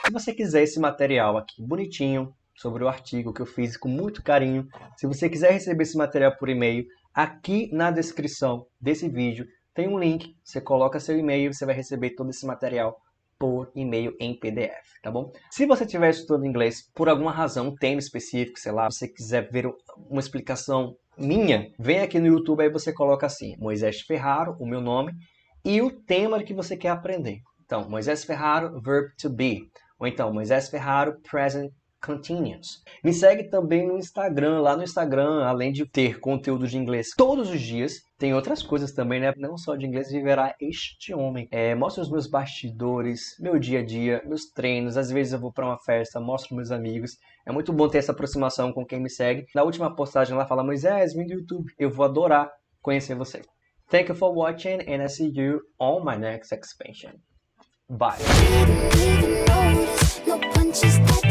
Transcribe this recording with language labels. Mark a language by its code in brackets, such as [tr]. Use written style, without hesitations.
[pt] Se você quiser esse material aqui, bonitinho, sobre o artigo que eu fiz com muito carinho, se você quiser receber esse material por e-mail, aqui na descrição desse vídeo tem um link, você coloca seu e-mail e você vai receber todo esse material por e-mail em PDF, tá bom? Se você estiver estudando inglês por alguma razão, um tema específico, sei lá, você quiser ver uma explicação minha, vem aqui no YouTube, aí você coloca assim, Moisés Ferraro, o meu nome, e o tema que você quer aprender. Então, Moisés Ferraro, verb to be. Ou então, Moisés Ferraro, present continuous. Me segue também no Instagram. Lá no Instagram, além de ter conteúdo de inglês todos os dias, tem outras coisas também, né? Não só de inglês viverá este homem. Mostro os meus bastidores, meu dia a dia, meus treinos. Às vezes eu vou para uma festa, mostro meus amigos. É muito bom ter essa aproximação com quem me segue. Na última postagem lá fala, Moisés, vem do YouTube. Eu vou adorar conhecer você. [en] Thank you for watching and I see you on my next expansion. Bye.